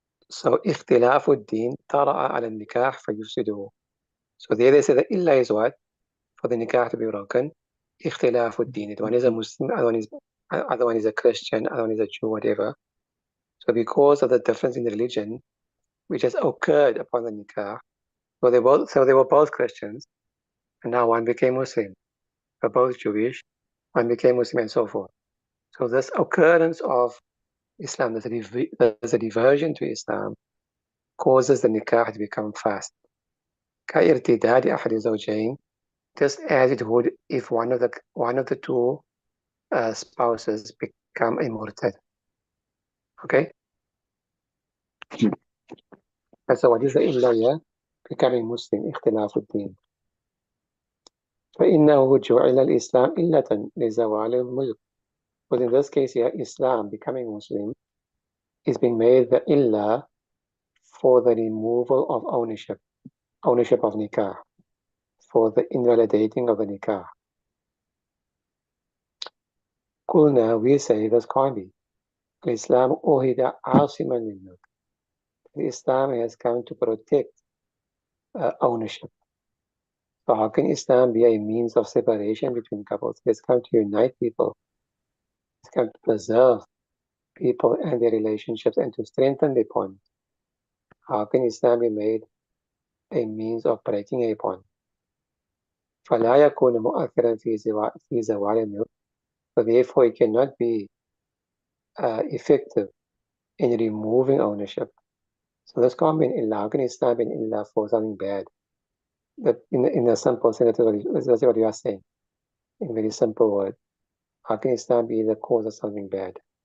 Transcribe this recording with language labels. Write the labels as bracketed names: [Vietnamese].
[English] So [Arabic] اختلاف الدين طرأ على النكاح فيفسده. [English] So there they say the illa is what? For the nikah to be broken. اختلاف الدين. One is a Muslim, other one is a Christian, other one is a Jew, whatever. So because of the difference in the religion, which has occurred upon the nikah, so they were both Christians, and now one became Muslim. They're both Jewish, one became Muslim, and so forth. So this occurrence of Islam, there's a diversion to Islam, causes the nikah to become fast. [Arabic] كارتداد أحد الزوجين, [English] just as it would if one of the two spouses become a murtad. Okay? So what is the illa here? Becoming Muslim, اختلاف الدين. [Arabic] فإنه جعل الإسلام إلة لزوال الملك. [English] But in this case here, Islam, becoming Muslim, is being made the illa for the removal of ownership of nikah, for the invalidating of the nikah. [Arabic] قلنا, [English] we say this can't be. [Arabic] Islam أهد عاصما للملك. [English] Islam has come to protect ownership. So how can Islam be a means of separation between couples? It's come to unite people. It's come to preserve people and their relationships and to strengthen the bond. How can Islam be made a means of breaking a bond? [Arabic] فلا يكون مؤثرا في زوال الملك. [English] So therefore it cannot be effective in removing ownership. So this can't be an illa. How can Islam be an illa for something bad? That in a simple sense, that's what you are saying. In a very simple word. How can Islam be the cause of something bad?